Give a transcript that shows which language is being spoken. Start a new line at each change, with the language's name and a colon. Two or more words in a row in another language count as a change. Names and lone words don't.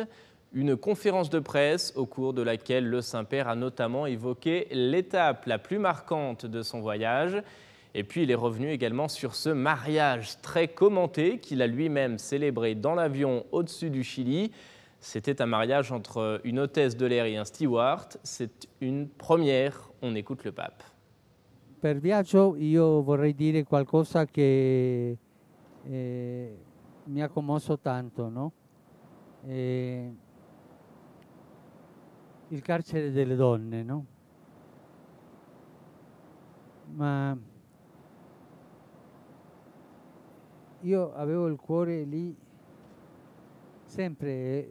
French: Une conférence de presse au cours de laquelle le Saint-Père a notamment évoqué l'étape la plus marquante de son voyage. Et puis, il est revenu également sur ce mariage très commenté qu'il a lui-même célébré dans l'avion au-dessus du Chili. C'était un mariage entre une hôtesse de l'air et un steward. C'est une première. On écoute le pape.
Italian: Per viaggio io vorrei dire qualcosa che mi ha commosso tanto, no? Il carcere delle donne, no? Ma io avevo il cuore lì sempre.